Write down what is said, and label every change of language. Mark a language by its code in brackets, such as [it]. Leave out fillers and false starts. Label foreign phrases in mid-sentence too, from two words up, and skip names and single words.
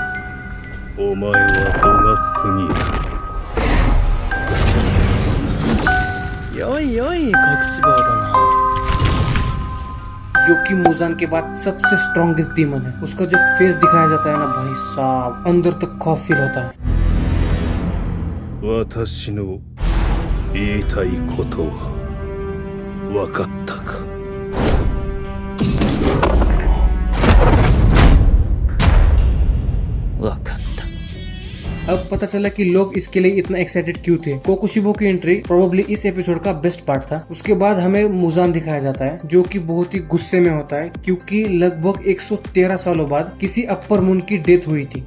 [hi] जो कि मुजान के बाद सबसे [en] strongest demon [hi] है। उसका जो फेस दिखाया जाता है ना भाई साहब, अंदर तक खौफ फील होता है। [ja] 私の言いたいことは分かったか? [hi] अब पता चला कि लोग इसके लिए इतना एक्साइटेड क्यों थे। कोकोशिबो की एंट्री प्रोबेबली इस एपिसोड का [en] best part [hi] था। उसके बाद हमें मुजान दिखाया जाता है, जो कि बहुत ही गुस्से में होता है, क्योंकि लगभग 113 सालों बाद किसी [en] upper moon [hi] की डेथ हुई थी।